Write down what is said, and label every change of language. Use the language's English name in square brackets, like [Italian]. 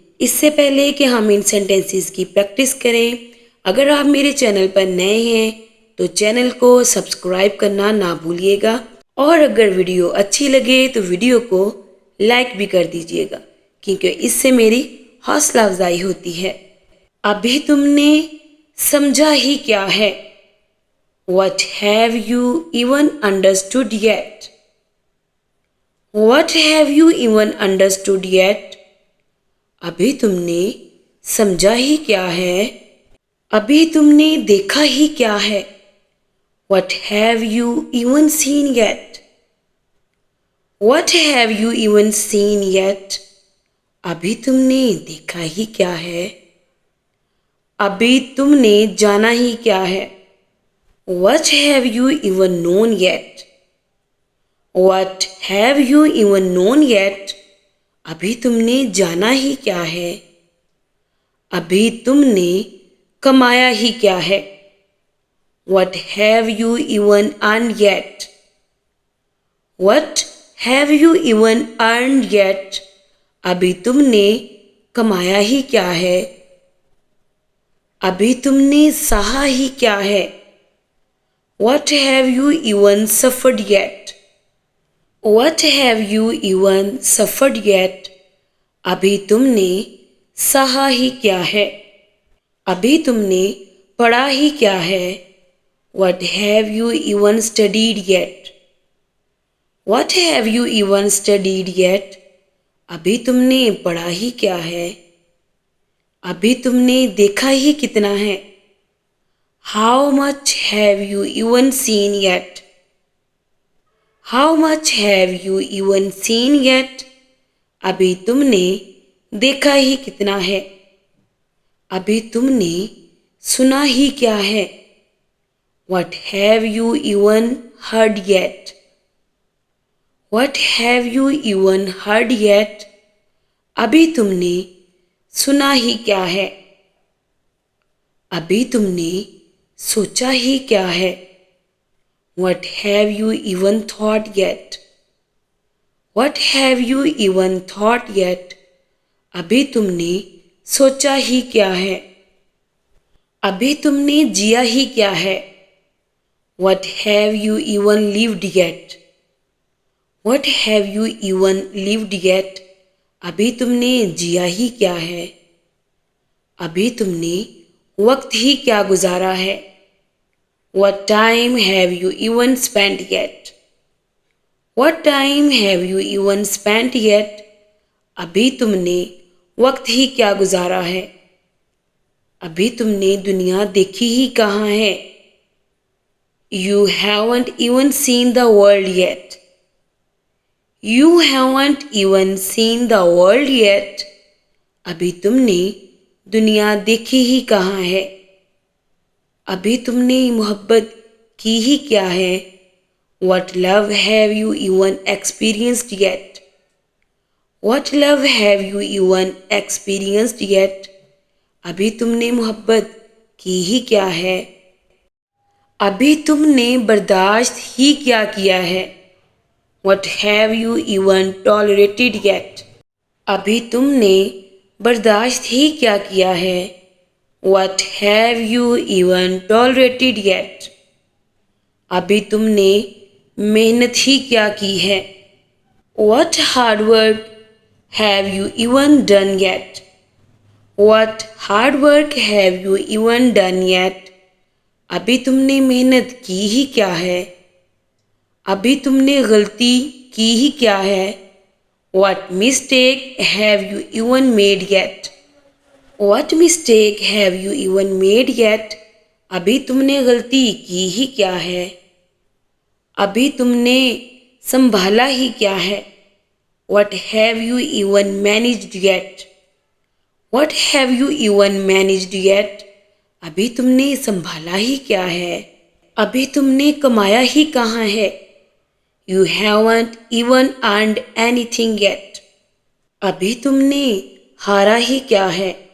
[Hindi] इससे पहले कि हम इन सेंटेंसेस की प्रैक्टिस करें, अगर आप मेरे चैनल पर नए हैं तो चैनल को सब्सक्राइब करना ना भूलिएगा और अगर वीडियो अच्छी लगे तो वीडियो को लाइक भी कर दीजिएगा, क्योंकि इससे मेरी हौसला अफजाई होती है। अभी तुमने समझा ही क्या है? [English] What have you even understood yet? What have you even understood yet? [Hindi] अभी तुमने समझा ही क्या है? अभी तुमने देखा ही क्या है? [English] What have you even seen yet? What have you even seen yet? [Hindi] अभी तुमने देखा ही क्या है? अभी तुमने जाना ही क्या है? [English] What have you even known yet? What have you even known yet? [Hindi] अभी तुमने जाना ही क्या है? अभी तुमने कमाया ही क्या है? [English] What have you even earned yet? What have you even earned yet? [Hindi] अभी तुमने कमाया ही क्या है? अभी तुमने सहा ही क्या है? [English] What have you even suffered yet? What have you even suffered yet? [Hindi] अभी तुमने सहा ही क्या है? अभी तुमने पढ़ा ही क्या है? [English] What have you even studied yet? What have you even studied yet? [Hindi] अभी तुमने पढ़ा ही क्या है? अभी तुमने देखा ही कितना है? [English] How much have you even seen yet? How much have you even seen yet? [Hindi] अभी तुमने देखा ही कितना है? अभी तुमने सुना ही क्या है? [English] What have you even heard yet? What have you even heard yet? [Hindi] अभी तुमने सुना ही क्या है? अभी तुमने सोचा ही क्या है? [English] What have you even thought yet? What have you even thought yet? [Hindi] अभी तुमने सोचा ही क्या है? अभी तुमने जिया ही क्या है? [English] What have you even lived yet? What have you even lived yet? [Hindi] अभी तुमने जिया ही क्या है? अभी तुमने वक्त ही क्या गुजारा है? [English] What time have you even spent yet? What time have you even spent yet? [Hindi] अभी तुमने वक्त ही क्या गुजारा है? अभी तुमने दुनिया देखी ही कहाँ है? [English] You haven't even seen the world yet. You haven't even seen the world yet. [Hindi] अभी तुमने दुनिया देखी ही कहाँ है? अभी तुमने मोहब्बत की ही क्या है? [English] What love have you even experienced yet? What love have you even experienced yet? [Hindi] अभी तुमने मोहब्बत की ही क्या है? अभी तुमने बर्दाश्त ही क्या किया है? [English] What have you even tolerated yet? [Hindi] अभी तुमने बर्दाश्त ही क्या किया है? [English] What have you even tolerated yet? [Hindi] अभी तुमने मेहनत ही क्या की है? [English] What hard work have you even done yet? What hard work have you even done yet? [Hindi] अभी तुमने मेहनत की ही क्या है? अभी तुमने गलती की ही क्या है? [English] What mistake have you even made yet? What mistake have you even made yet? [Hindi] अभी तुमने गलती की ही क्या है? अभी तुमने संभाला ही क्या है? [English] What have you even managed yet? What have you even managed yet? [Hindi] अभी तुमने संभाला ही क्या है? अभी तुमने कमाया ही कहाँ है? [English] You haven't even earned anything yet. [Hindi] अभी तुमने हारा ही क्या है?